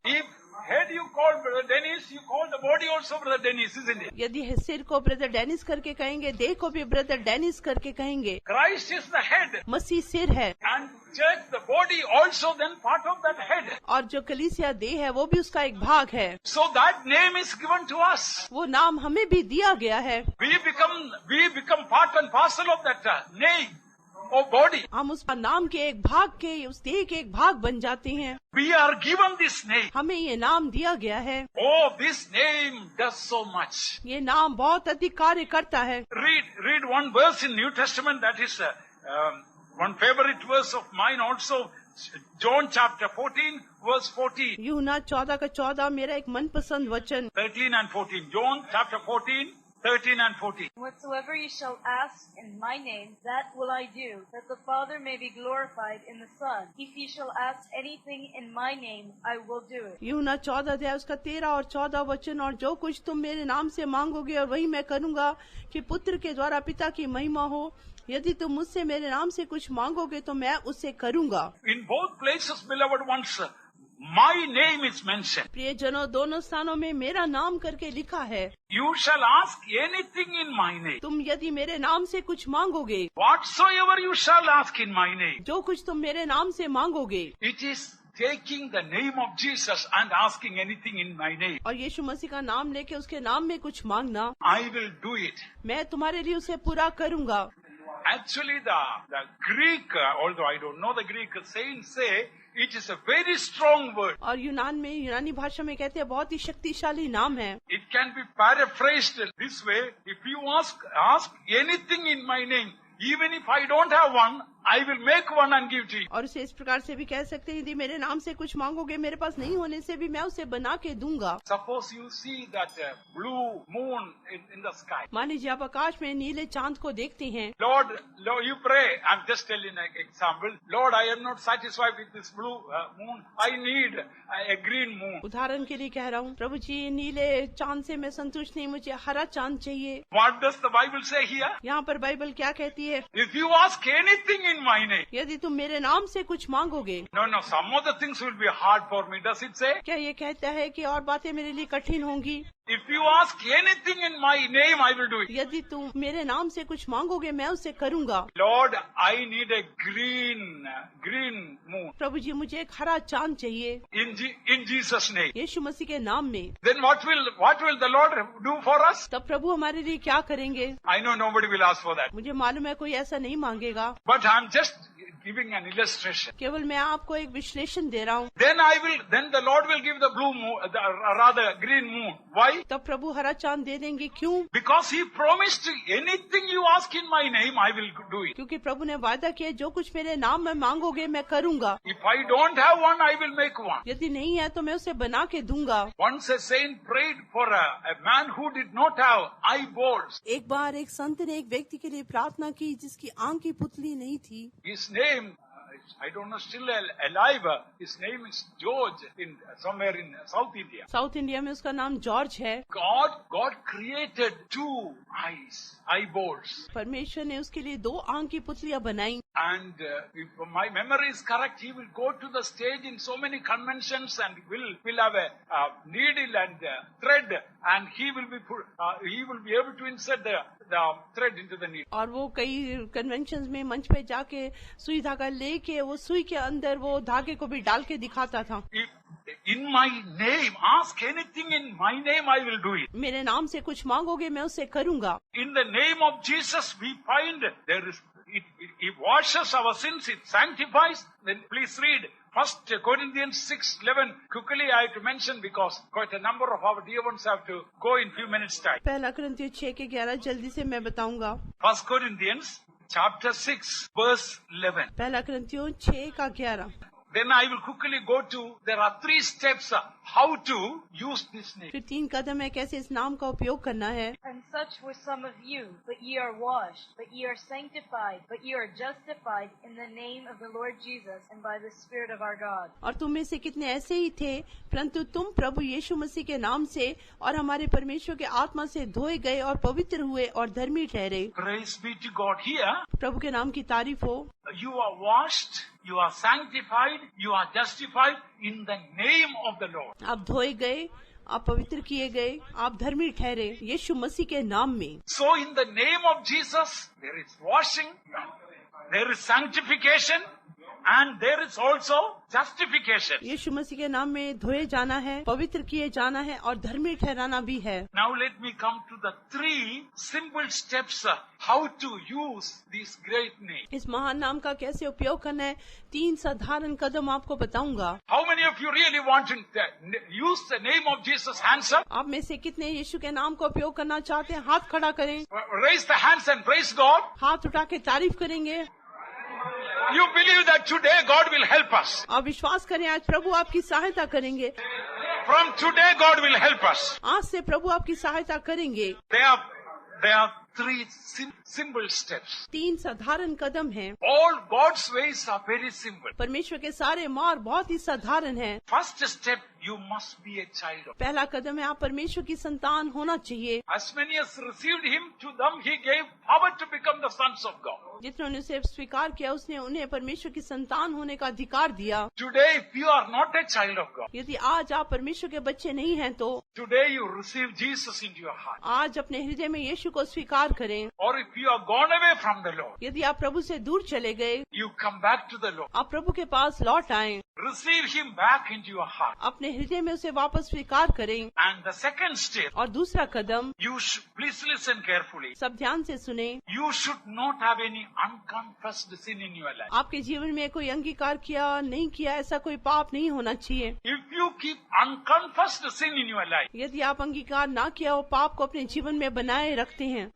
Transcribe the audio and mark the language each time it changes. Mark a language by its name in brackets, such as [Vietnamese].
[English] If head you call Brother Dennis, you call the body also Brother Dennis, isn't it? [Hindi] यदि सिर को brother Dennis करके कहेंगे, देह को भी ब्रदर डेनिस करके कहेंगे. [English] Christ is the head. [Hindi] मसीह सिर है [English] And church, the body also then part of that head. [Hindi] और जो कलीसिया देह है वो भी उसका एक भाग है. [English] So that name is given to us. [Hindi] वो नाम हमें भी दिया गया है. [English] We become part and parcel of that name or body. [Hindi] हम उस नाम के एक भाग के, उस देह के एक भाग बन जाते हैं. [English] We are given this name. [Hindi] हमें ये नाम दिया गया है. [English] Oh, this name does so much. [Hindi] ये नाम बहुत अधिक कार्य करता है. [English] Read one verse in New Testament that is one favorite verse of mine also. John chapter 14 verse 14. [Hindi] यूहन्ना 14 का 14 मेरा एक मनपसंद वचन. [English] 13 and 14. John chapter 14. 13 and 14. Whatsoever ye shall ask in my name, that will I do, that the Father may be glorified in the Son. If ye shall ask anything in my name, I will do it. [Hindi] यूहन्ना 14 अध्याय उसका 13 और 14 वचन. और जो कुछ तुम मेरे नाम से मांगोगे और वही मैं करूँगा, कि पुत्र के द्वारा पिता की महिमा हो. यदि तुम मुझसे मेरे नाम से कुछ मांगोगे तो मैं उसे करूँगा. [English] In both places, beloved ones, my name is mentioned. [Hindi] प्रियजनों, दोनों स्थानों में मेरा नाम करके लिखा है. [English] You shall ask anything in my name. [Hindi] तुम यदि मेरे नाम से कुछ मांगोगे, [English] Whatsoever you shall ask in my name. [Hindi] जो कुछ तुम मेरे नाम से मांगोगे. [English] It is taking the name of Jesus and asking anything in my name. [Hindi] और यीशु मसीह का नाम लेके उसके नाम में कुछ मांगना. [English] I will do it. [Hindi] मैं तुम्हारे लिए उसे पूरा करूँगा. [English] Actually, the Greek, although I don't know the Greek, saints say it is a very strong word. [Hindi] और यूनानी भाषा में कहते हैं बहुत ही शक्तिशाली नाम है. [English] It can be paraphrased this way. If you ask anything in my name, even if I don't have one, I will make one and give to you. [Hindi] और उसे इस प्रकार से भी कह सकते हैं, यदि मेरे नाम से कुछ मांगोगे, मेरे पास नहीं होने से भी मैं उसे बना के दूंगा। [English] Suppose you see that blue moon in the sky. [Hindi] मान लीजिए आप आकाश में नीले चांद को देखते हैं। [English] Lord, you pray. I'm just telling an example. Lord, I am not satisfied with this blue moon. I need a green moon. [Hindi] उदाहरण के लिए कह रहा हूँ, प्रभु जी नीले चांद से मैं संतुष्ट नहीं, मुझे हरा चांद चाहिए। [English] What does the Bible say here? [Hindi] यहाँ पर बाइबल क्या कहती है? [English] If you ask anything in my name. [Hindi] यदि तुम मेरे नाम से कुछ मांगोगे। [English] No, some of the things will be hard for me. Does it say? [Hindi] क्या ये कहता है कि और बातें मेरे लिए कठिन होंगी? [English] If you ask anything in my name, I will do it. [Hindi] यदि तुम मेरे नाम से कुछ मांगोगे, मैं उसे करूँगा। [English] Lord, I need a green moon. [Hindi] प्रभु जी मुझे एक हरा चांद चाहिए। [English] In Jesus' name. [Hindi] यीशु मसीह के नाम में। [English] Then what will the Lord do for us? [Hindi] तब प्रभु हमारे लिए क्या करेंगे? [English] I know nobody will ask for that. [Hindi] मुझे मालूम है कोई ऐसा नहीं मांगेगा। [English] But I'm just giving an illustration. [Hindi] केवल मैं आपको एक विश्लेषण दे रहा हूँ। [English] Then the Lord will give the blue moon, rather green moon. Why? [Hindi] तब प्रभु हरा चांद दे देंगे। क्यों? [English] Because He promised anything you ask in my name, I will do it. [Hindi] क्योंकि प्रभु ने वादा किया, जो कुछ मेरे नाम में मांगोगे मैं करूँगा। [English] If I don't have one, I will make one. [Hindi] यदि नहीं है तो मैं उसे बना के दूंगा। [English] Once a saint prayed for a man who did not have eyeballs. [Hindi] एक बार एक संत ने एक व्यक्ति के लिए प्रार्थना की जिसकी आंख की पुतली नहीं थी। [English] His name, I don't know, still alive. His name is George, somewhere in South India. [Hindi] South India में उसका नाम जॉर्ज है। [English] God created two eyeballs. [Hindi] परमेश्वर ने उसके लिए 2 आंख की पुतलियां बनाई। [English] And if my memory is correct, he will go to the stage in so many conventions and will have a needle and thread, and he will be able to insert the thread into the needle. [Hindi] और वो कई conventions में मंच पे जाके सुई धागा लेके वो सुई के अंदर वो धागे को भी डाल के दिखाता था। [English] In my name, ask anything in my name, I will do it. [Hindi] मेरे नाम से कुछ मांगोगे मैं उसे करूँगा। [English] In the name of Jesus, we find there is it washes our sins, it sanctifies. Then please read 1 Corinthians 6:11. Quickly I have to mention because quite a number of our dear ones have to go in few minutes time. [Hindi] पहला कुरिन्थियों 6:11 जल्दी से मैं बताऊंगा। [English] 1 Corinthians chapter 6 verse 11. [Hindi] पहला कुरिन्थियों 6:11। [English] Then I will quickly go to, there are 3 steps how to use this name. [Hindi] फिर 3 कदम है कैसे इस नाम का उपयोग करना है। [English] And such were some of you, but ye are washed, but ye are sanctified, but ye are justified in the name of the Lord Jesus and by the Spirit of our God. [Hindi] और तुम में से कितने ऐसे ही थे, परंतु तुम प्रभु यीशु मसीह के नाम से और हमारे परमेश्वर के आत्मा से धोए गए और पवित्र हुए और धर्मी ठहरे। [English] Praise be to God. Here, [Hindi] प्रभु के नाम की तारीफ हो। [English] you are washed, you are sanctified, you are justified in the name of the Lord. [Hindi] आप धोए गए, आप पवित्र किए गए, आप धर्मी ठहरे यीशु मसीह के नाम में। [English] So in the name of Jesus, there is washing, there is sanctification, and there is also justification. [Hindi] यीशु मसीह के नाम में धोए जाना है, पवित्र किए जाना है और धर्मी ठहराना भी है। [English] Now let me come to the 3 simple steps how to use this great name. [Hindi] इस महान नाम का कैसे उपयोग करना है, 3 साधारण कदम आपको बताऊंगा। [English] How many of you really want to use the name of Jesus? Hands up. [Hindi] आप में से कितने यीशु के नाम का उपयोग करना चाहते हैं? हाथ खड़ा करें। [English] Raise the hands and praise God. [Hindi] हाथ उठा के तारीफ करेंगे। [English] You believe that today God will help us. [Hindi] आप विश्वास करें आज प्रभु आपकी सहायता करेंगे। [English] From today God will help us. [Hindi] आज से प्रभु आपकी सहायता करेंगे। [English] There are 3 simple steps. [Hindi] 3 साधारण कदम हैं। [English] All God's ways are very simple. [Hindi] परमेश्वर के सारे मार्ग बहुत ही साधारण हैं। [English] First step, you must be a child of God. [Hindi] पहला कदम है आप परमेश्वर की संतान होना चाहिए। [English] As many as received Him, to them He gave power to become the sons of God. [Hindi] जिन्होंने उसे स्वीकार किया उसने उन्हें परमेश्वर की संतान होने का अधिकार दिया। [English] Today, if you are not a child of God, [Hindi] यदि आज आप परमेश्वर के बच्चे नहीं हैं तो [English] today you receive Jesus into your heart. [Hindi] आज अपने हृदय में यीशु को स्वीकार करें। [English] Or if you are gone away from the Lord, [Hindi] यदि आप प्रभु से दूर चले गए, [English] you come back to the Lord. [Hindi] आप प्रभु के पास लौट आएं, [English] Receive Him back into your heart. [Hindi] अपने हृदय में उसे वापस स्वीकार करें। [English] And the second step, [Hindi] और दूसरा कदम, [English] please listen carefully. [Hindi] सब ध्यान से सुने, [English] You should not have any unconfessed sin in your life. [Hindi] आपके जीवन में कोई अंगीकार किया नहीं किया ऐसा कोई पाप नहीं होना चाहिए। [English] If you keep unconfessed sin in your life, [Hindi] यदि आप अंगीकार ना किया हो पाप को अपने जीवन में बनाए रखते हैं,